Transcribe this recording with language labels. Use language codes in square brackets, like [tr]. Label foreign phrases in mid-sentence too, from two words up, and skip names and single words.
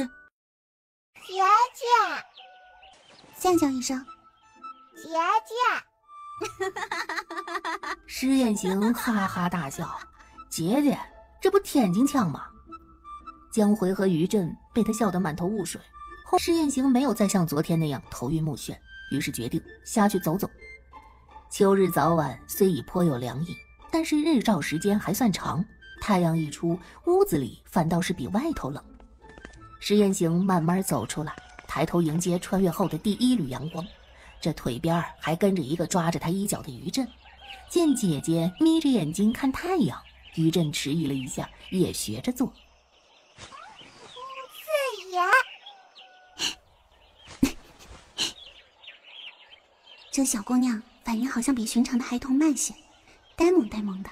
[zh] 姐姐，叫一聲。姐姐。施雁行哈哈大笑，姐姐，這不天津腔嗎？江回和於震被他笑得滿頭霧水。後施雁行沒有再像昨天那樣頭暈目眩，於是決定下去走走。秋日早晚雖已頗有涼意，但是日照時間還算長，太陽一出，屋子裡反倒是比外頭冷。石燕行慢慢走出來，抬頭迎接穿越后的第一缕陽光，這腿邊還跟着一個抓着他衣角的於震。見姐姐眯着眼睛看太陽，於震遲疑了一下，也學着做。這小姑娘反应好像比寻常的孩童慢些，呆萌呆萌的。